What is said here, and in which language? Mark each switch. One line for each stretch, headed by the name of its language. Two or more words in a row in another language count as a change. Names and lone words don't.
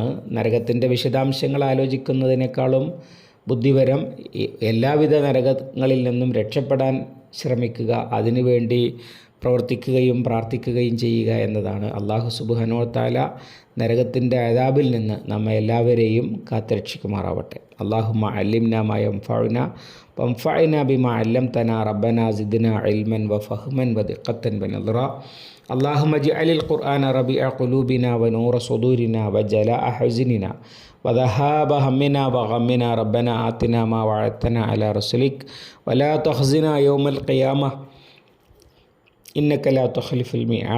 Malayalam: നരകത്തിൻ്റെ വിശദാംശങ്ങൾ ആലോചിക്കുന്നതിനേക്കാളും ബുദ്ധിപരം എല്ലാവിധ നരകങ്ങളിൽ നിന്നും രക്ഷപ്പെടാൻ ശ്രമിക്കുക, അതിനുവേണ്ടി പ്രവർത്തിക്കുകയും പ്രാർത്ഥിക്കുകയും ചെയ്യുക എന്നതാണ്.
Arabic: الله سبحانه وتعالى
Malayalam: നരകത്തിൻ്റെ അദാബിൽ നിന്ന് നമ്മെ എല്ലാവരെയും കാത്തുരക്ഷിക്കുമാറാവട്ടെ.
Arabic: اللهم علمنا ما ينفعنا وانفعنا بما علمتنا ربنا زدنا علما وفهما ودقة ونظرا. اللهم اجعل القرآن ربيع قلوبنا ونور صدورنا وجلاء حزننا وذهاب همنا وغمنا. ربنا آتنا ما وعدتنا على رسلك ولا تخزنا يوم القيامة إنك لا تخلف الميعاد.